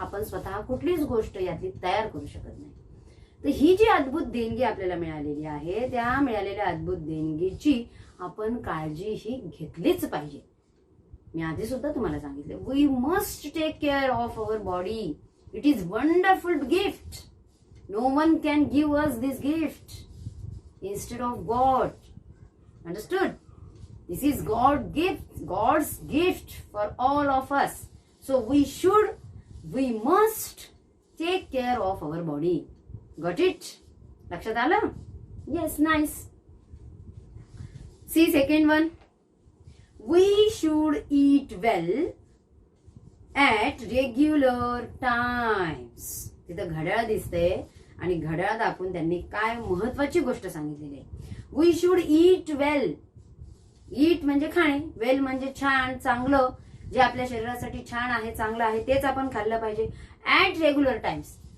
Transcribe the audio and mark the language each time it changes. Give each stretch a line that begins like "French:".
Marathi: आपण स्वतः कुठलीच गोष्ट यातली तयार करू शकत नाही. तर ही जी अद्भुत देणगी आपल्याला मिळालेली आहे, त्या मिळालेल्या अद्भुत देणगीची आपण काळजीही घेतलीच पाहिजे. मी आधी सुद्धा तुम्हाला सांगितले,
English: We must take care of our body. It is wonderful gift. No one can give us this gift instead of God. Understood? This is God's gift for all of us. So we must take care of our body. Got it?
Marathi: लक्षात आलं?
English: Yes, nice. See second one. We should eat well at regular times.
Marathi: तिथं घड्याळ दिसते आणि घड्याळ दाखवून त्यांनी काय महत्वाची गोष्ट सांगितलेली आहे.
English: We should eat well.
Marathi: ईट म्हणजे खाणे, वेल म्हणजे छान, चांगलं, जे आपल्या शरीरासाठी छान आहे, चांगलं आहे, तेच आपण खाल्लं पाहिजे
English: At regular times.